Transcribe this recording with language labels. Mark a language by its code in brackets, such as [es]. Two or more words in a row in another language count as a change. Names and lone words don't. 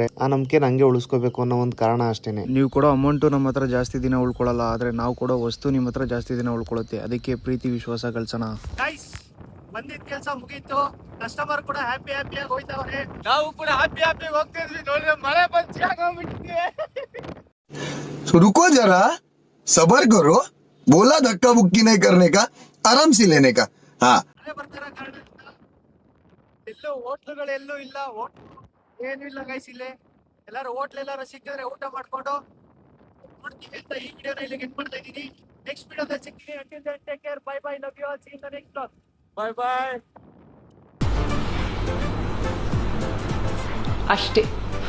[kn] ಆ ನಂಬಿಕೆ ನಂಗೆ ಉಳಿಸ್ಕೋಬೇಕು ಅನ್ನೋ ಒಂದು ಕಾರಣ ಅಷ್ಟೇನೆ. ನೀವು ಕೊಡೋ ಅಮೌಂಟು ನಮ್ಮ ಹತ್ರ ಜಾಸ್ತಿ ದಿನ ಉಳ್ಕೊಳ್ಳಲ್ಲ, ಆದ್ರೆ ನಾವು ಕೊಡೋ ವಸ್ತು ನಿಮ್ಮ ಹತ್ರ ಜಾಸ್ತಿ ದಿನ ಉಳ್ಕೊಳ್ಳುತ್ತೆ. ಅದಕ್ಕೆ ಪ್ರೀತಿ ವಿಶ್ವಾಸ ಗಳಿಸೋಣ. ಬಂದಿದ್ದ ಕೆಲಸ ಮುಗೀತು, ಕಸ್ಟಮರ್ ಕೂಡ ಹ್ಯಾಪಿಯಾಗಿ ಹೋಯ್ತವ್ರೆ, ನಾವು ಕೂಡ ಹ್ಯಾಪಿಯಾಗಿ ಹೋಗ್ತಿದ್ವಿ. ನೋಡಿದ್ರೆ ಮಳೆ ಬಂದು ಆಗೋಗ್ಬಿಟ್ಟಿದೆ. [hi] रुको जरा, सबर करो. बोला धक्का बुक्की नहीं करने का, आराम से लेने का. हाँ, [kn] ಎಲ್ಲೂ ಹೋಟ್ಲುಗಳೆಲ್ಲೂ ಇಲ್ಲ, ಏನು ಇಲ್ಲ ಗೈಸ್. ಇಲ್ಲೇ ಎಲ್ಲಾರು ಹೋಟ್ಲ್ ಎಲ್ಲಾರು ಸಿಕ್ಕಿದ್ರೆ ಊಟ ಮಾಡ್ಕೊಂಡು ನೋಡ್ತೀವಿ ಅಂತ ಈ ವಿಡಿಯೋನ ಇಲ್ಲಿಗೆ ಎಂಡ್ ಮಾಡ್ತಾ ಇದ್ದೀನಿ. ನೆಕ್ಸ್ಟ್ ವಿಡಿಯೋದಲ್ಲಿ ಸಿಗ್ತೀನಿ. [en] until then take care, bye bye, love you all, see in the next vlog. bye bye. [kn] ಅಷ್ಟೇ.